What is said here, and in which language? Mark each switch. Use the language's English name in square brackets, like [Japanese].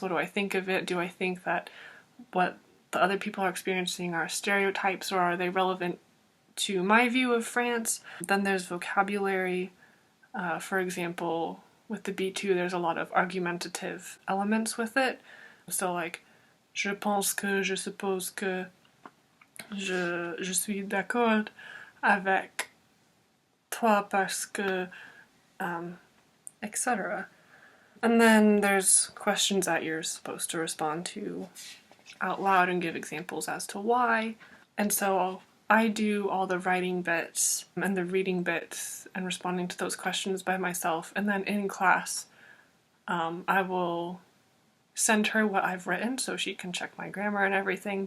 [English] What do I think of it? Do I think that what the other people are experiencing are stereotypes, or are they relevant to my view of France? Then there's vocabulary. For example, with the B2 there's a lot of argumentative elements with it. [French] So like, je pense que, je suppose que, je suis d'accord avec toi parce que, etc. [English] And then there's questions that you're supposed to respond to out loud and give examples as to why. And so I do all the writing bits and the reading bits and responding to those questions by myself. And then in class, I will send her what I've written so she can check my grammar and everything.